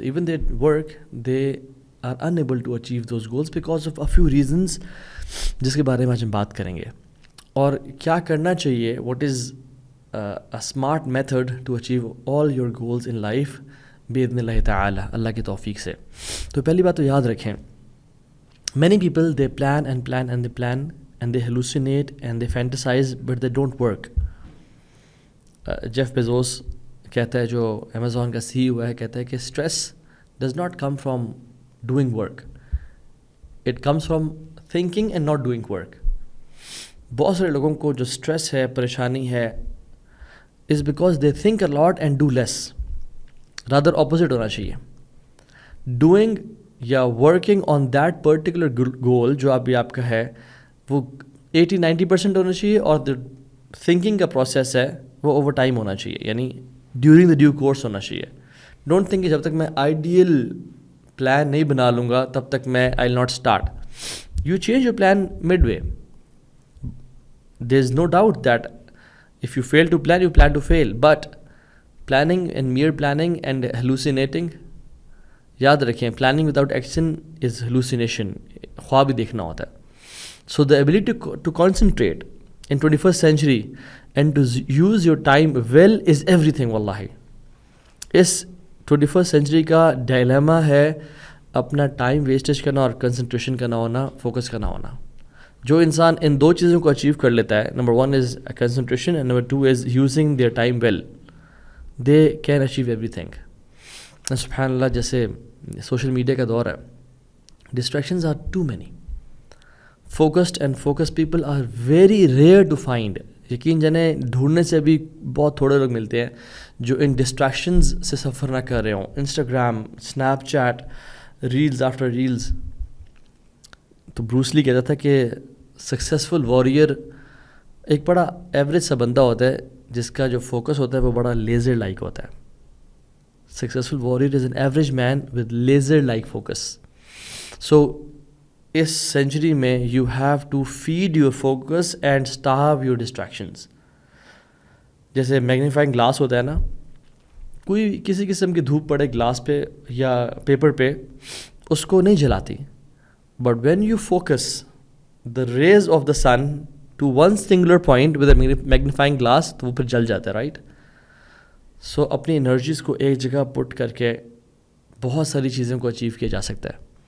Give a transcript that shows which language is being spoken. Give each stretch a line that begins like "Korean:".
English: even they work, they are unable to achieve those goals because of a few reasons,
Urdu: جس کے بارے میں آج ہم بات کریں گے. اور کیا کرنا چاہیے،
English: what is a smart method to achieve all your goals in life باذن اللہ تعالی،
Urdu: اللہ کی توفیق سے. تو پہلی بات تو یاد رکھیں،
English: many people they plan and plan and they plan and they hallucinate and they fantasize but they don't work.
Urdu: Jeff Bezos کہتا ہے، جو امیزون کا CEO ہے، کہتا ہے کہ
English: stress does not come from doing work, it comes from thinking and not doing work.
Urdu: بہت سارے لوگوں کو جو اسٹریس ہے، پریشانی ہے،
English: is because they think a lot and do less. rather opposite
Urdu: ہونا چاہیے. doing یا
English: working on that particular goal
Urdu: جو ابھی آپ کا ہے، وہ 80-90% ہونا چاہیے، اور تھنکنگ کا پروسیس ہے وہ اوور ٹائم ہونا چاہیے، یعنی
English: during the due course
Urdu: ہونا چاہیے.
English: don't think
Urdu: کہ جب تک میں آئیڈیل پلان نہیں بنا لوں گا تب تک میں
English: I will not start. You change your plan midway. There is no doubt that if you fail to plan, you plan to fail, but planning and mere planning and hallucinating,
Urdu: یاد رکھیں
English: planning without action is hallucination,
Urdu: خواب ہی دیکھنا ہوتا ہے.
English: So the ability to concentrate in 21st century and to use your time well is everything.
Urdu: واللہ اس 21st century کا dilemma ہے اپنا ٹائم ویسٹیج کرنا اور کنسنٹریشن کا نہ ہونا، فوکس کا نہ ہونا. جو انسان ان دو چیزوں کو اچیو کر لیتا ہے،
English: Number 1 is concentration and number 2 is using their time well, they can achieve everything.
Urdu: سبحان اللہ، جیسے سوشل میڈیا کا دور ہے،
English: Distractions are too many. Focused and focus people are very rare to find.
Urdu: یقین جانے ڈھونڈنے سے بھی بہت تھوڑے لوگ ملتے ہیں جو ان ڈسٹریکشنز سے سفر نہ کر رہے ہوں.
English: Instagram, Snapchat, reels after reels.
Urdu: تو بروس لی کہتا تھا کہ سکسیزفل واریئر ایک بڑا ایوریج سا بندہ ہوتا ہے جس کا جو فوکس ہوتا ہے وہ بڑا لیزر لائک ہوتا ہے.
English: Successful warrior is an average man with laser-like focus. So,
Urdu: اس century میں
English: you have to feed your focus and starve your distractions.
Urdu: جیسے میگنیفائنگ گلاس ہوتا ہے نا، کوئی کسی قسم کی دھوپ پڑے گلاس پہ یا پیپر پہ، اس کو نہیں جلاتی.
English: But when you focus the rays of the sun to one singular point with a magnifying glass،
Urdu: تو وہ پھر جل جاتا ہے،
English: Right? So
Urdu: اپنی انرجیز کو ایک جگہ پٹ کر کے بہت ساری چیزوں کو اچیو کیا جا سکتا ہے.